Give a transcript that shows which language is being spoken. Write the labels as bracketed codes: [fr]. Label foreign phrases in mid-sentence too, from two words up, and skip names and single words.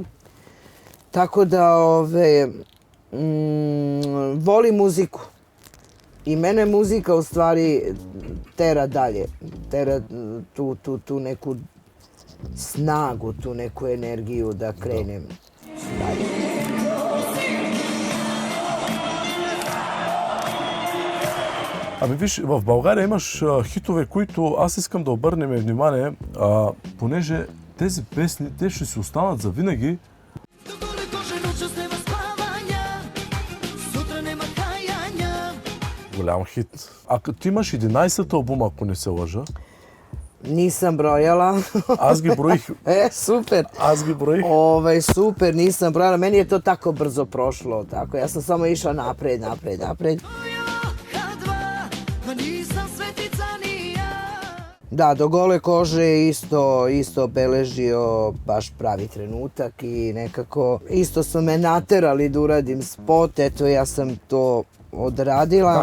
[sr] Tako da volim muziku. I mene muzika u stvari tera dalje, tera tu neku snagu, tu neku energiju da krenem dalje. [bg] Ами виж, в България имаш хитове, които аз искам да обърнем внимание, понеже тези песни, те ще си останат за винаги. [sr] Dogole kože noćas nema spavanja, sutra nema kajanja. [bg] Голям хит. Ти имаш 11 албума, ако не се лъжа. [sr] Nisam brojala. [bg] Аз ги броих. [sr] Super. [bg] Аз ги броих. [sr] Super, nisam brojala. Meni je to tako brzo prošlo. Tako, ja sam samo išla napred. Ma nisam svetica ni ja. Da, do gole kože isto obeležio baš pravi trenutak i nekako isto su me naterali da uradim spot, eto ja sam to odradila.